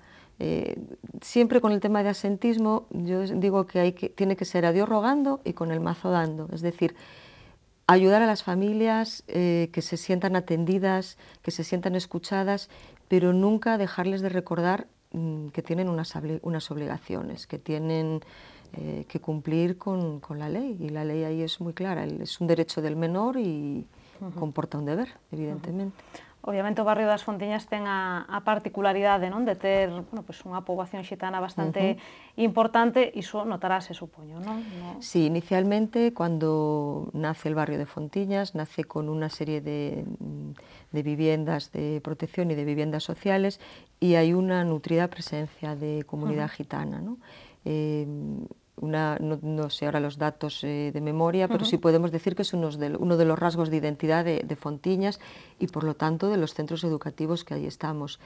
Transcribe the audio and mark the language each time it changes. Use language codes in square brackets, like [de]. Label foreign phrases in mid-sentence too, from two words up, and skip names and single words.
[es] Siempre con el tema de asentismo, yo digo que tiene que ser a Dios rogando y con el mazo dando, es decir, ayudar a las familias que se sientan atendidas, que se sientan escuchadas, pero nunca dejarles de recordar que tienen unas obligaciones, que tienen que cumplir con la ley, y la ley ahí es muy clara, es un derecho del menor y comporta un deber, evidentemente. [gl] Obviamente o barrio das Fontiñas ten a particularidade, non, de ter, bueno, pues unha poboación xitana bastante importante, iso notarase, supoño, non? [es] Sí, inicialmente cuando nace el barrio de Fontiñas, nace con una serie de viviendas de protección y de viviendas sociales, y hay una nutrida presencia de comunidad gitana, ¿no? No sé ahora los datos de memoria, pero sí podemos decir que es uno de los rasgos de identidad de Fontiñas y por lo tanto de los centros educativos que ahí estamos.